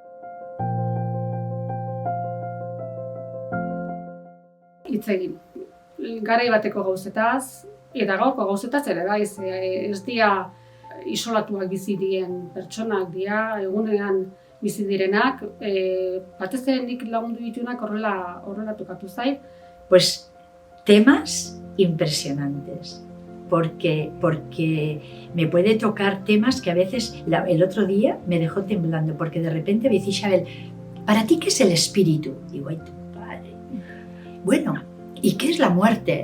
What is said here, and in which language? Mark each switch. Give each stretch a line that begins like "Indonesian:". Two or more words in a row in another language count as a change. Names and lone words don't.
Basque: Hitz egin. Garai bateko gauzetaz, eta gaurko gauzetaz ere bai, ez dira isolatuak bizi diren pertsonak dira, egunean bizi direnak, batez ere nik lagundu ditunak horrela tokatu zait.
Spanish: Pues temas impresionantes, porque me puede tocar temas que a veces, el otro día me dejó temblando, porque de repente me dice Isabel, ¿para ti qué es el espíritu? Digo, ay, tu padre. Bueno, ¿y qué es la muerte?